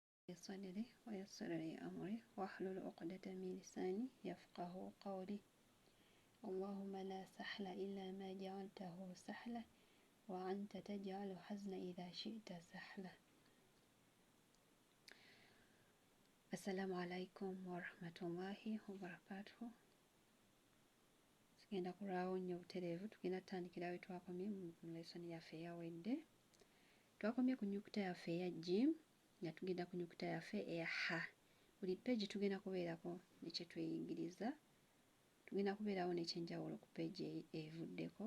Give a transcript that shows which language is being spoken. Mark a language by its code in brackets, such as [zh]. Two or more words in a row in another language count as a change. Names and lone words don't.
[ar] صدري ويسر لي أمري واحلل عقدة من لساني يفقه قولي. اللهم لا سهل إلا ما جعلته سهلا وأنت تجعل الحزن إذا شئت سهلا. السلام عليكم ورحمة الله وبركاته. [lg] Tugenda kulaawo nnyo butereevu. Tugenda tutandikira we twakomye mu lesoni yaffe eyawedde. Twakomye ku nnyukuta yaffe eya G nga tugenda ku nnyukuta yaffe eya H. Buli peegi tugenda kubeerako ne kye tweyigiriza. Tugenda kubeerawo n'ekyenjawulo ku peegi evuddeko.